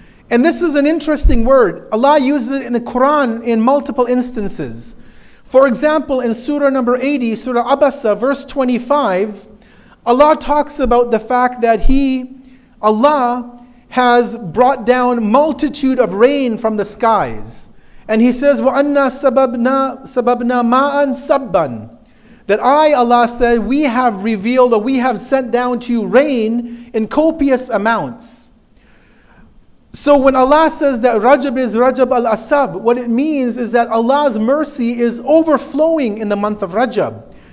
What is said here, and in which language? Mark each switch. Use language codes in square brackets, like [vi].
[en] And this is an interesting word. Allah uses it in the Quran in multiple instances. For example, in Surah number 80, Surah Abasa, verse 25, Allah talks about the fact that Allah has brought down multitude of rain from the skies. And He says, [ar] وَأَنَّا سَبَبْنَا مَاءً سَبًّا. [en] That I, Allah said, we have revealed, or we have sent down to you rain in copious amounts. So when Allah says that Rajab is Rajab al-Asab, what it means is that Allah's mercy is overflowing in the month of Rajab.